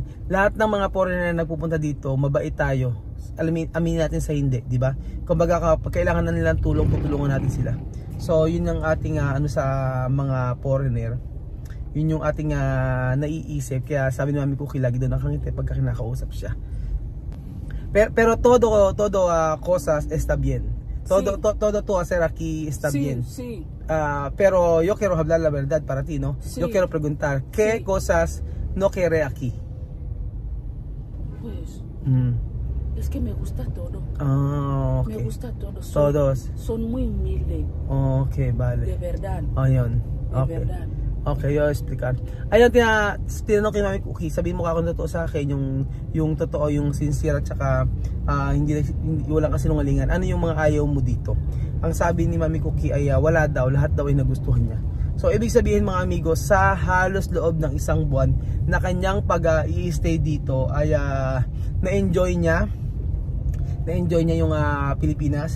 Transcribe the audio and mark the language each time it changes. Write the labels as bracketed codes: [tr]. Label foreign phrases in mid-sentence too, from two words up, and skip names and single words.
[tl] Lahat ng mga foreigner na nagpupunta dito, mabait tayo. Aminin natin sa hindi, di ba? Kumbaga kapag kailangan na nilang tulong, tutulungan natin sila. So yun yung ating ano sa mga foreigner. Yun yung ating naiisip. Kaya sabi ni Mami Cookie, lagi doon nakangiti pagka kinakausap siya. [es] Pero todo cosas está bien. Todo todo hacer aquí está bien. Sí. Pero yo quiero hablar la verdad para ti, ¿no? Sí. Yo quiero preguntar, ¿qué cosas no quiere aquí? Pues es que me gusta todo. Okay. Me gusta todo. Todos. Son muy humildes. Okay, vale. De verdad. [tl] Ayun. [es] De verdad. Okay, yo explicar. [tl] Ayun, tinanong kay Mami Cookie, sabihin mo ka kung totoo sa akin, yung totoo, yung sincere, at saka hindi walang kasinungalingan. Ano yung mga ayaw mo dito? Ang sabi ni Mami Cookie ay wala daw, lahat daw ay nagustuhan niya. So ibig sabihin mga amigos, sa halos loob ng isang buwan na kanyang pag-i-stay dito ay na-enjoy niya yung Pilipinas.